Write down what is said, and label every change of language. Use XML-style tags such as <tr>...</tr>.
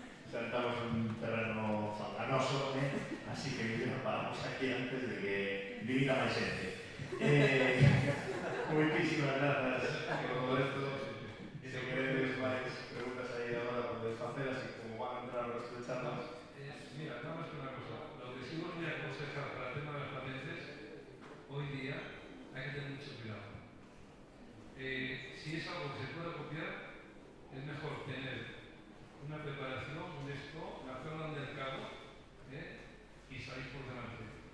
<gl>Saltamos un terreno fanganoso, así que nos paramos aquí antes de que divida máis xente.</gl> <es>Muchísimas gracias por todo esto.</es> <gl>Se queréis máis preguntas aí agora podedes facer, así como van a entrar os de charlas.</gl> <es>Mira, nada más que una cosa. Lo que sí os voy a aconsejar para el tema de las patentes, hoy día hay que tener mucho cuidado. Si es algo que se pueda copiar, es mejor tener una preparación, un esto, lanzarlo al mercado y salir por delante.</es>